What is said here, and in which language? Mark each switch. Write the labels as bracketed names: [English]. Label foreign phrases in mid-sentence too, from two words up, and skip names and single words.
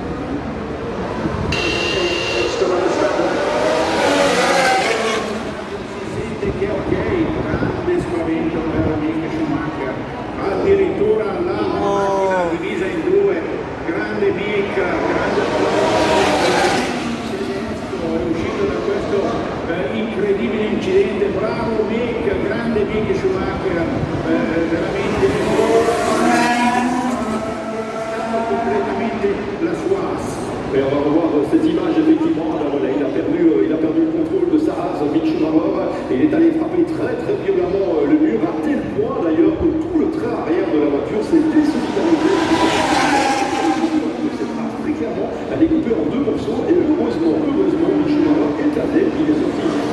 [Italian] Che ok, grande spavento per Mick Schumacher, addirittura la macchina divisa in due, grande Mick, grande è uscito da questo incredibile incidente, bravo Mick, grande Mick Schumacher, veramente completamente la sua ass. [French] Et on va revoir cette image effectivement, là, voilà, il a perdu le contrôle de sa race, Mick Schumacher, et il est allé frapper très très violemment le mur, à tel point d'ailleurs que tout le train arrière de la voiture s'est désolidarisé. Cette race, très clairement, elle est coupée en deux morceaux, et heureusement, Mick Schumacher est allé, il est sorti.